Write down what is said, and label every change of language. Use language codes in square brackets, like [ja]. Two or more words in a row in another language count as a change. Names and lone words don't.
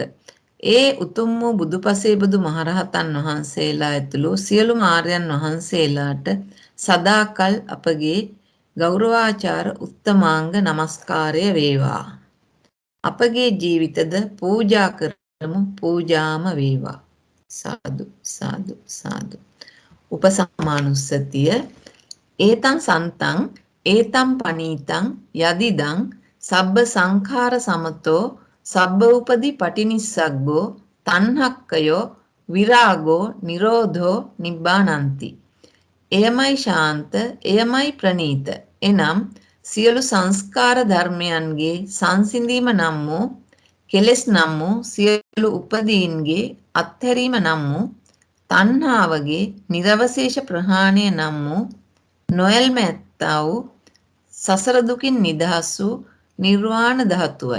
[si] ඒ උතුම් වූ බුදුපසේ බුදු මහරහතන් වහන්සේලා ඇතුළු සියලු ආර්යයන් වහන්සේලාට සදාකල් අපගේ ගෞරවාචාර උත්තමාංග නමස්කාරය වේවා. අපගේ ජීවිතද පූජා කරමු පූජාම වේවා. සාදු සාදු සාදු. [pi] උපසමානුස්සතිය ඒතං සන්තං ඒතං පනීතං යදිදං සබ්බ සංඛාර සමතෝ සබ්බ උපදි පටිනිස්සග්ගෝ තණ්හක්කයෝ විරාගෝ නිරෝධෝ නිබ්බානಂತಿ. [si] එයමයි ශාන්ත එයමයි ප්‍රණීත. එනම් සියලු සංස්කාර ධර්මයන්ගේ සංසිඳීම නම් වූ කෙලෙස් නම් වූ සියලු උපදීන්ගේ අත්හැරීම නම් වූ තණ්හාවගේ නිරවශේෂ ප්‍රහාණය නම් වූ නොයල්ම ඇත්තා වූ සසර දුකින් නිදහස් වූ නිර්වාණ ධාතුවයි.